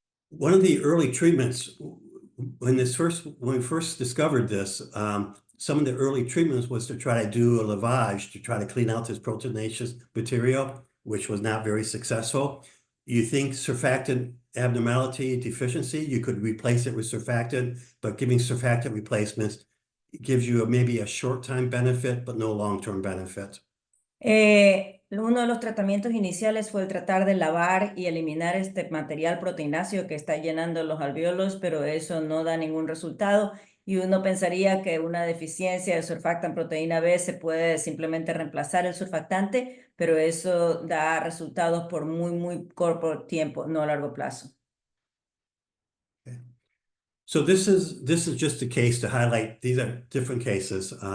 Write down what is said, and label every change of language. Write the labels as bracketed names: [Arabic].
[English] One of the early treatments, when we first discovered this, some of the early treatments was to try to do a lavage to try to clean out this proteinaceous material, which was not very successful. You think surfactant abnormality deficiency, you could replace it with surfactant, but giving surfactant replacements gives you maybe a short-time benefit, but no long-term benefit. [Spanish] Uno de los tratamientos iniciales fue el tratar de lavar y eliminar este material proteináceo que está llenando los alvéolos, pero eso no da ningún resultado. Y uno pensaría que una deficiencia de surfactant proteína B se puede simplemente reemplazar el surfactante, pero eso da resultados por muy corto tiempo, no a largo plazo. [English] Okay. So this is just a case to highlight. These are different cases.